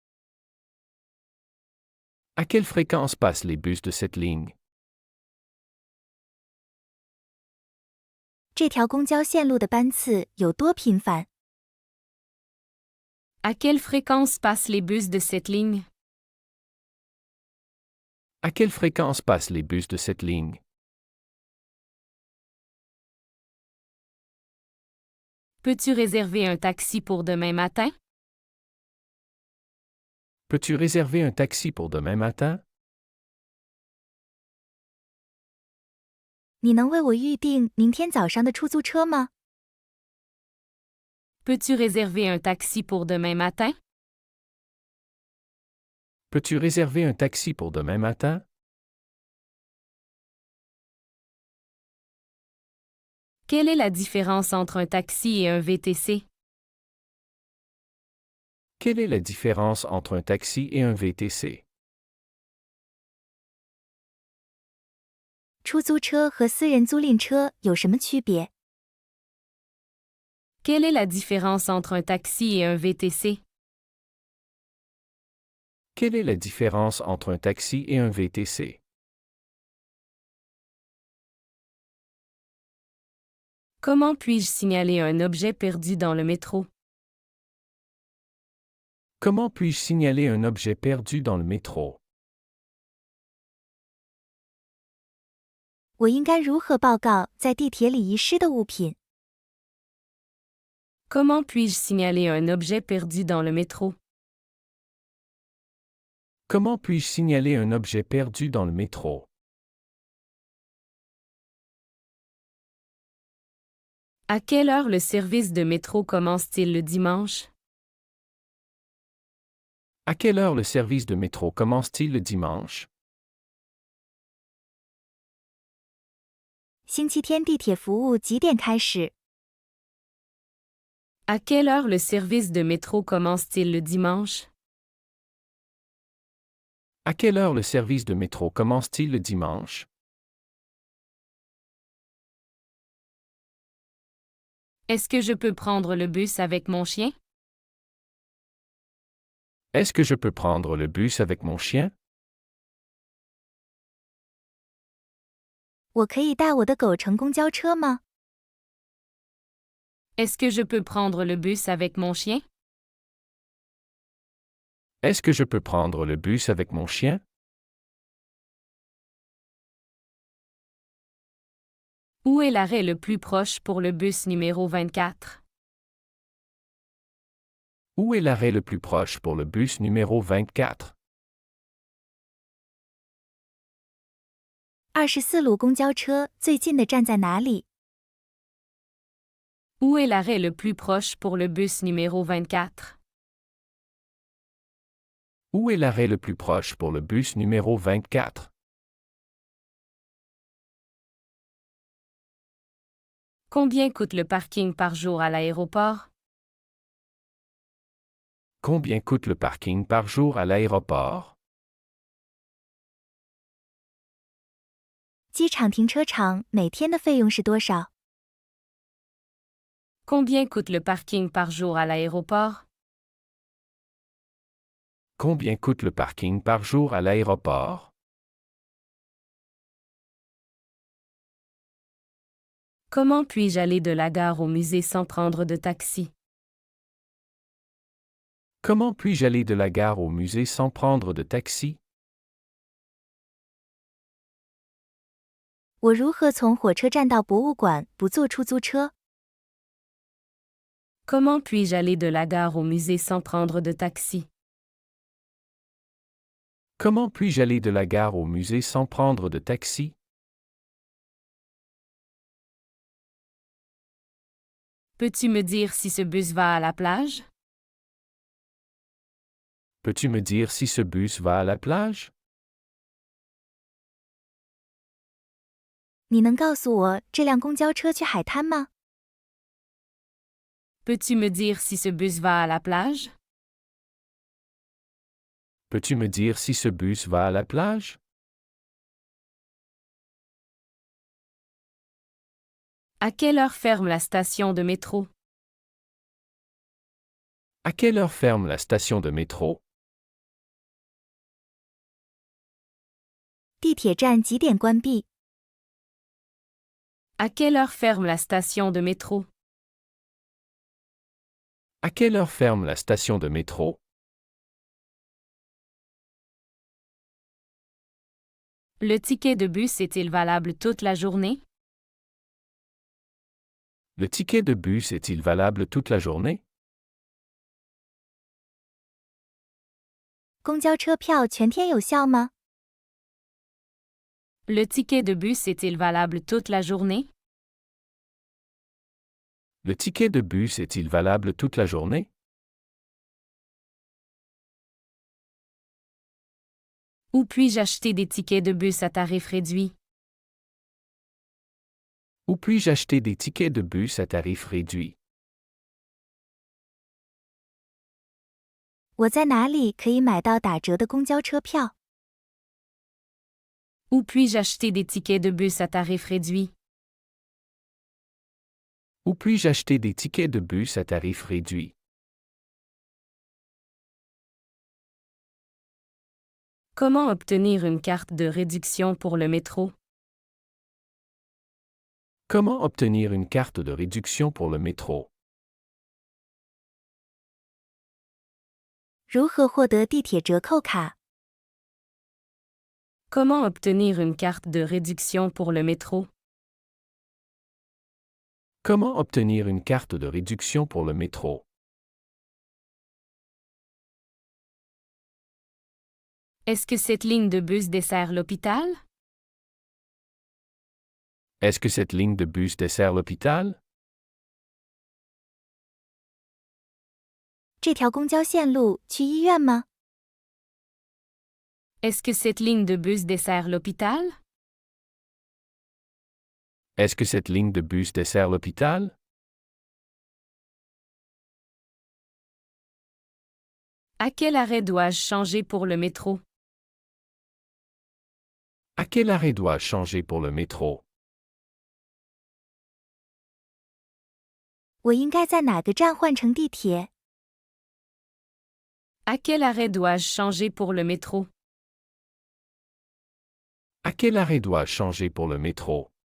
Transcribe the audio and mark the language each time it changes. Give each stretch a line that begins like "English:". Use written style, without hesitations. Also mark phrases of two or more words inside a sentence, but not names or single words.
French: À quelle fréquence passent les bus de cette ligne?
Chinese: 这条公交线路的班次有多频繁？
French: À quelle fréquence passent les bus de cette ligne? À quelle fréquence passent les bus de cette ligne? Peux-tu réserver un taxi pour demain matin? Peux-tu réserver un taxi pour demain matin?
Chinese: 你能为我预订明天早上的出租车吗？
French: Peux-tu réserver un taxi pour demain matin? Peux-tu réserver un taxi pour demain matin? Quelle est la différence entre un taxi et un VTC? Quelle est la différence entre un taxi et un VTC?
Chinese: 出租车和私人租赁车有什么区别？
French: Quelle est la différence entre un taxi et un VTC? Quelle est la différence entre un taxi et un VTC? Comment puis-je signaler un objet perdu dans le métro? Comment puis-je signaler un objet perdu dans le métro?
Chinese: 我应该如何报告在地铁里遗失的物品？
French: Comment puis-je signaler un objet perdu dans le métro? Comment puis-je signaler un objet perdu dans le métro? À quelle heure le service de métro commence-t-il le dimanche? À quelle heure le service de métro commence-t-il le dimanche?
Chinese: 星期天地铁服务几点开始？
French: À quelle heure le service de métro commence-t-il le dimanche? À quelle heure le service de métro commence-t-il le dimanche? Est-ce que je peux prendre le bus avec mon chien? Est-ce que je peux prendre le bus avec mon chien?
Chinese: 我可以带我的狗乘公交车吗？
French: Est-ce que je peux prendre le bus avec mon chien? Est-ce que je peux prendre le bus avec mon chien? Où est l'arrêt le plus proche pour le bus numéro 24? Où est l'arrêt le plus proche pour le bus numéro 24?
Chinese: 24 路公交车最近的站在哪里？
French: Où est l'arrêt le plus proche pour le bus numéro 24? Où est l'arrêt le plus proche pour le bus numéro 24? Combien coûte le parking par jour à l'aéroport? Combien coûte le parking par jour à l'aéroport?
Chinese: 机场停车场每天的费用是多少？
French: Combien coûte le parking par jour à l'aéroport? Combien coûte le parking par jour à l'aéroport? Comment puis-je aller de la gare au musée sans prendre de taxi? Comment puis-je aller de la gare au musée sans prendre de taxi?
Chinese: 我如何从火车站到博物馆不坐出租车？
French: Comment puis-je aller de la gare au musée sans prendre de taxi? Comment puis-je aller de la gare au musée sans prendre de taxi? Peux-tu me dire si ce bus va à la plage? Peux-tu me dire si ce bus va à la plage?
Chinese: 你能告诉我这辆公交车去海滩吗？
French: Peux-tu me dire si ce bus va à la plage? Peux-tu me dire si ce bus va à la plage? À quelle heure ferme la station de métro? À quelle heure ferme la station de métro?
Chinese: 地铁站几点关闭？
French: À quelle heure ferme la station de métro? À quelle heure ferme la station de métro? Le ticket de bus est-il valable toute la journée? Le ticket de bus est-il valable toute la journée?
Chinese: 公交车票全天有效吗？
French: Le ticket de bus est-il valable toute la journée? Le ticket de bus est-il valable toute la journée? Où puis-je acheter des tickets de bus à tarif réduit? Où puis-je acheter des tickets de bus à tarif réduit?
Chinese: 我在哪里可以买到打折的公交车票？
French: Où puis-je acheter des tickets de bus à tarif réduit? Où puis-je acheter des tickets de bus à tarif réduit? Comment obtenir une carte de réduction pour le métro? Comment obtenir une carte de réduction pour le métro?
Chinese: 如何获得地铁折扣卡？
French: Comment obtenir une carte de réduction pour le métro? Comment obtenir une carte de réduction pour le métro? Est-ce que cette ligne de bus dessert l'hôpital? Est-ce que cette ligne de bus dessert l'hôpital?
Chinese: 这条公交线路去医院吗？
French: Est-ce que cette ligne de bus dessert l'hôpital? Est-ce que cette ligne de bus dessert l'hôpital? À quel arrêt dois-je changer pour le métro? À quel arrêt dois-je changer pour le métro?
Chinese: 我应该在哪个站换乘地铁？
French: À quel arrêt dois-je changer pour le métro? À quel arrêt dois-je changer pour le métro?